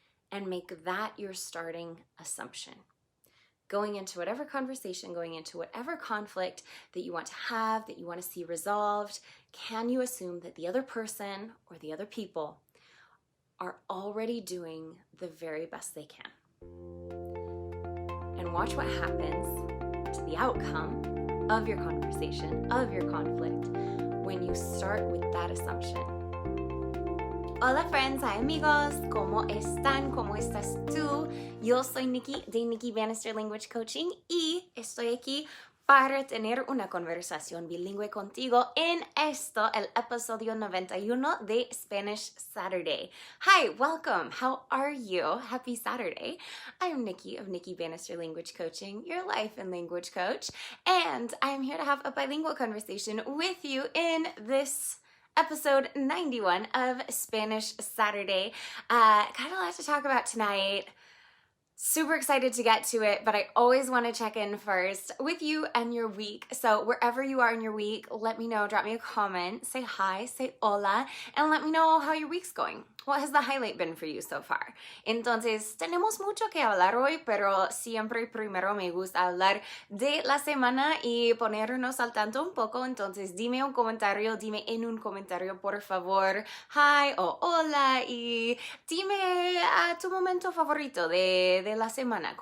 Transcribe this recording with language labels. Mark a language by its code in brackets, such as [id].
[en] And make that your starting assumption. Going into whatever conversation, going into whatever conflict that you want to have, that you want to see resolved, can you assume that the other person or the other people are already doing the very best they can? And watch what happens to the outcome of your conversation, of your conflict, when you start with that assumption. [es] Hola [en] friends, hi [es] amigos, ¿cómo están? ¿Cómo estás tú? Yo soy Nikki de Nikki Bannister Language Coaching y estoy aquí para tener una conversación bilingüe contigo en esto, el episodio 91 de Spanish Saturday. [en] Hi, welcome. How are you? Happy Saturday. I'm Nikki of Nikki Bannister Language Coaching, your life and language coach, and I'm here to have a bilingual conversation with you in this episode 91 of Spanish Saturday. Got a lot to talk about tonight. Super excited to get to it, but I always want to check in first with you and your week. So wherever you are in your week, let me know, drop me a comment, say hi, say hola, and let me know how your week's going. What has the highlight been for you so far? [es] Entonces, tenemos mucho que hablar hoy, pero siempre primero me gusta hablar de la semana y ponernos al tanto un poco. Entonces, dime un comentario, dime en un comentario, por favor, hi o hola, y dime tu momento favorito de la semana.